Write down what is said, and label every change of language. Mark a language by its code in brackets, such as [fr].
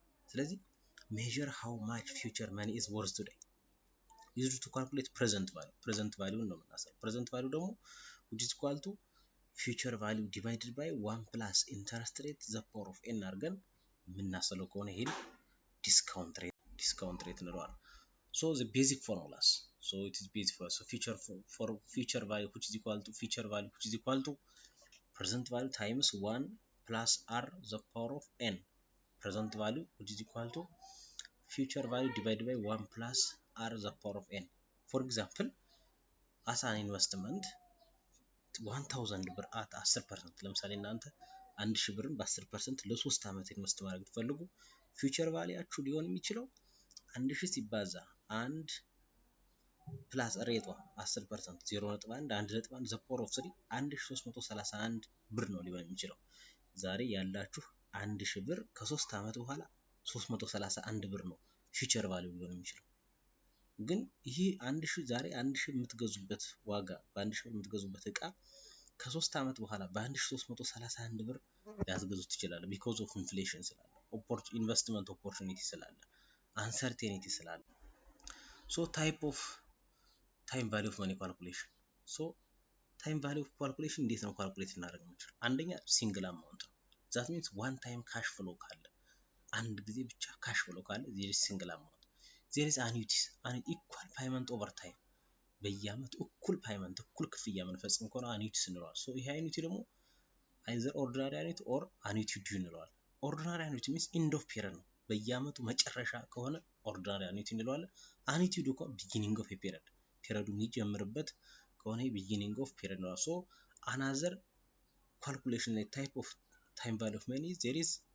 [en] ስለዚህ measure how much future money is worth today used to calculate present value [am] ነው የምናሰለው። [en] present value ደግሞ which is equal to future value divided by 1 plus interest rate the power of n [am] አድርገን የምናሰለው ከሆነ ይሄን discount rate እንለዋለን። [en] so the basic formulas so it is basic for so future value which is equal to present value times 1 plus r the power of n. present value which is equal to future value divided by 1 plus r the power of n. for example as an investment 1000 ብር at 10% [am] ለምሳሌ እናንተ 1000 ብርን በ10% ለ3 አመት ኢንቨስት ማድረግ ትፈልጉ ፊውቸር ቫልዩአችሁ ሊሆን የሚችለው 1000 ሲባዛ 1 ፕላስ ሬቷ 10% 0.1 1.1 [en] the power of 3 [am] 1331 ብር ነው ሊሆን የሚችለው። ዛሬ ያላችሁ 1000 ብር ከ3 አመት በኋላ 331 ብር ነው ፊውቸር ቫልዩ ሊሆን የሚችለው። ግን ይሄ 1000 ዛሬ 1000 የምትገዙበት ዋጋ በ1000 ብር የምትገዙበት እቃ ከ3 አመት በኋላ በ1331 ብር ሊያስገዙት ይችላል [en] because of inflation [am] ስላለ ኢንቨስትመንት ኦፖርቹኒቲ ስላለ አንሰርቴኒቲ ስላለ። [en] so type of time value of money calculation so time value of calculation [am] እንዴት ነው ካልኩሌት እናደርግ የምንችለው? አንደኛ ሲንግል አማውንት ነው [en] that means one time cash flow [am] ካለ አንድ ጊዜ ብቻ ካሽ flow ካለ [en] there is single amount. there is annuities equal payment over time [am] በየአመቱ እኩል ፓይመንት እኩል ክፍያ የምንፈጽም ከሆነ annuities እንለዋለን። [en] so ይሄ annuity ደግሞ either ordinary annuity or annuity due እንለዋለን። ordinary annuity means end of period [am] ነው በየአመቱ መጨረሻ ከሆነ [en] ordinary annuity እንለዋለን። annuity due ከሆነ beginning of a period [am] ፔሪዮዱ የሚጀምርበት ከሆነ [en] beginning of period ነው። so another calculation type of time value of money there is